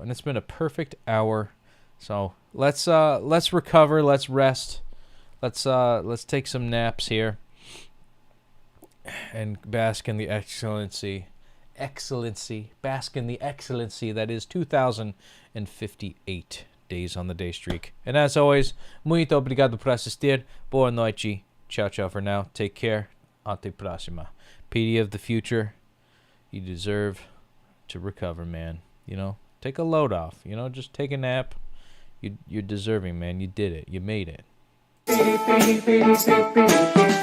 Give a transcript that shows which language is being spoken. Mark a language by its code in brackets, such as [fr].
[en] And it's been a perfect hour. So let's recover, let's rest. Let's take some naps here and bask in the excellency, bask in the excellency that is 2058 days on the day streak. And as always, [pt] muito obrigado por assistir. Boa noite. [en] Ciao, ciao for now. Take care. [pt] Ante próxima. [en] PD of the future, you deserve to recover, man. You know, take a load off. You know, just take a nap. You're deserving, man. You did it. You made it.